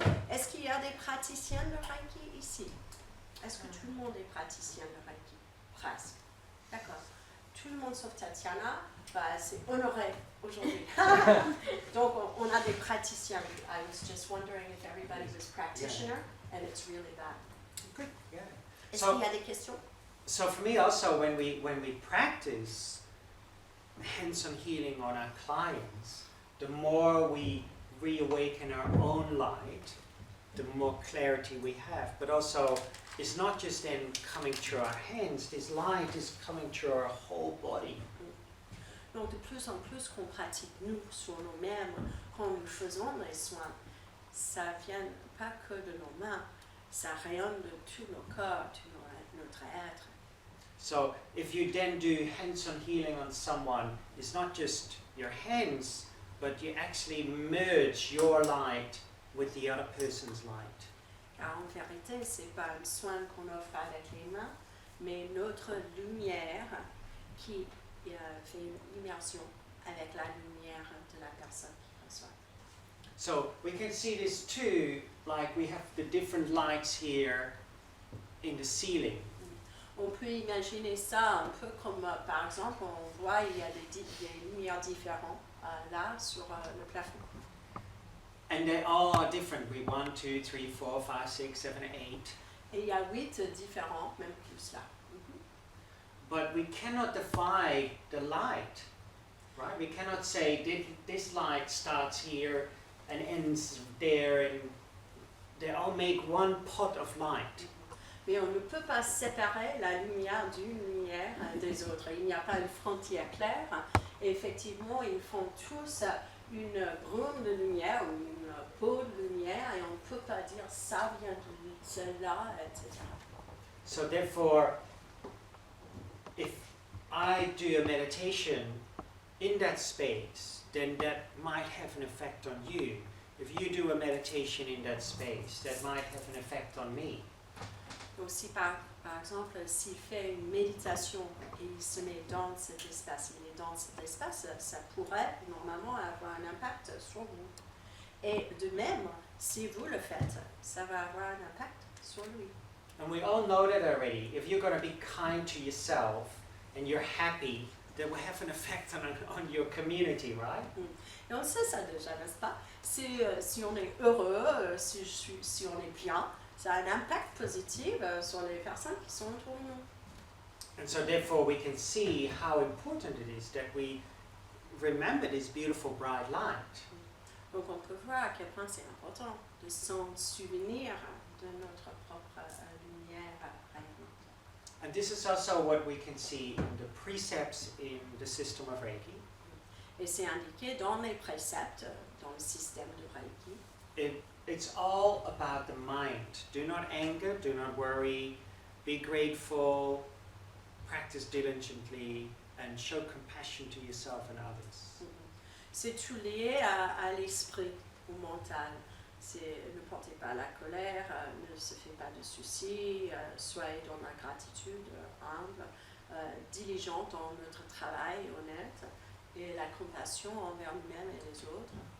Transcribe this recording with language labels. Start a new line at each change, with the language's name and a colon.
French: Est-ce qu'il y a des praticiens de Reiki ici? Est-ce que tout le monde est praticien de Reiki? Presque. D'accord. Tout le monde sauf Tatiana, c'est honoré aujourd'hui. Donc on a des praticiens.
English: I was just wondering if everybody was practitioner, and it's really that. Good. Yeah.
French: Est-ce qu'il y a des questions?
English: So for me also, when we practice hands-on healing on our clients, the more we reawaken our own light, the more clarity we have. But also, it's not just then coming through our hands, this light is coming through our whole body.
French: Donc de plus en plus qu'on pratique nous sur nous-mêmes, quand nous faisons les soins, ça vient pas que de nos mains, ça rayonne de tout nos corps, tout notre être.
English: So if you then do hands-on healing on someone, it's not just your hands, but you actually merge your light with the other person's light.
French: Car en vérité, c'est pas un soin qu'on offre avec les mains, mais notre lumière qui fait une immersion avec la lumière de la personne qui reçoit.
English: So we can see this too, like we have the different lights here in the ceiling.
French: On peut imaginer ça un peu comme, par exemple, on voit il y a des lumières différentes là sur le plafond.
English: And they all are different. We 1, 2, 3, 4, 5, 6, 7, 8.
French: Et il y a 8 différents, même plus là.
English: But we cannot define the light, right? We cannot say this light starts here and ends there, and they all make one pot of light.
French: Mais on ne peut pas séparer la lumière d'une lumière des autres. Il n'y a pas une frontière claire. Et effectivement, ils font tous une brume de lumière ou une peau de lumière et on ne peut pas dire ça vient de celle-là, etc.
English: So therefore, if I do a meditation in that space, then that might have an effect on you. If you do a meditation in that space, that might have an effect on me.
French: Donc si par exemple, s'il fait une méditation et il se met dans cet espace, il est dans cet espace, ça pourrait normalement avoir un impact sur vous. Et de même, si vous le faites, ça va avoir un impact sur lui.
English: And we all know that already. If you're going to be kind to yourself and you're happy, that will have an effect on your community, right?
French: Et on sait ça déjà, n'est-ce pas? Si on est heureux, si on est bien, ça a un impact positif sur les personnes qui sont autour de nous.
English: And so therefore we can see how important it is that we remember this beautiful bright light.
French: Donc on peut voir à quel point c'est important de s'en souvenir de notre propre lumière rayonnante.
English: And this is also what we can see in the precepts in the system of Reiki.
French: Et c'est indiqué dans les préceptes, dans le système de Reiki.
English: It's all about the mind. Do not anger, do not worry, be grateful, practice diligently, and show compassion to yourself and others.
French: C'est tout lié à l'esprit, au mental. Ne portez pas la colère, ne se faites pas de soucis, soyez dans la gratitude, humble, diligent dans notre travail, honnête, et la compassion envers nous-mêmes et les autres.